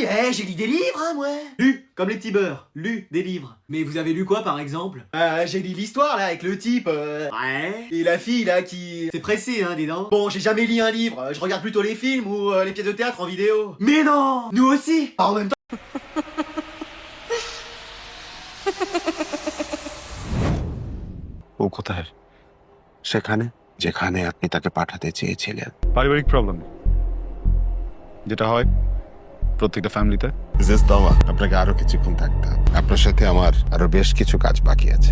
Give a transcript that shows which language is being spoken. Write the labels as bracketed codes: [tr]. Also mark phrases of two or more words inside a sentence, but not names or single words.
[fr] J'ai lu des livres hein moi. Lu, comme les petits beurs. Lu des livres. Mais vous avez lu quoi par exemple? J'ai lu l'histoire là avec le type, Ouais. et la fille là qui... C'est pressé hein dis donc. Bon, j'ai jamais lu un livre, je regarde plutôt les films ou les pièces de théâtre en vidéo. Mais non! Nous aussi! En même temps... [bn] ও কোথায়? সেখানে যেখানে আপনি তাকে পাঠাতে চেয়েছিলেন। পারিবারিক প্রবলেম যেটা হয় প্রত্যেকটা ফ্যামিলিতে। মিসেস তমা, আপনাকে আরো কিছুক্ষণ থাকতে হবে। আপনার সাথে আমার আরো বেশ কিছু কাজ বাকি আছে।